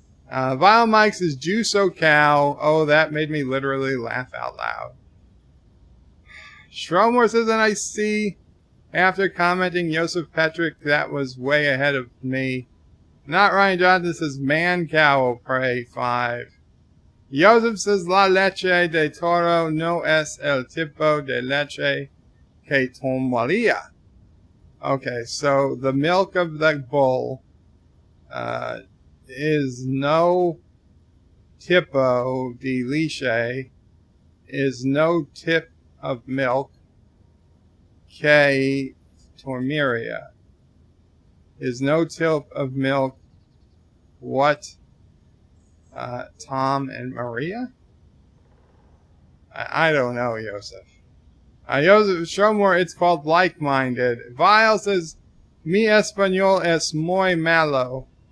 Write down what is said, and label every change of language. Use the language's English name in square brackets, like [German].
[English] Vile Mike says, Juice O Cow. Oh, that made me literally laugh out loud. Stromore says, and I see, after commenting Joseph Petrick, that was way ahead of me. Not Ryan Johnson says, man cow will pray, 5. [Spanish] Joseph says, la leche de toro no es el tipo de leche que tomaría. [English] Okay, so the milk of the bull is [Spanish] no tipo de leche, [English] is no tip of milk, [Spanish] que tomaría, [English] is no tip of milk, what, Tom and Maria? I don't know, Joseph. Joseph, show more, it's called like-minded. [Spanish] Vile says, mi español es muy malo.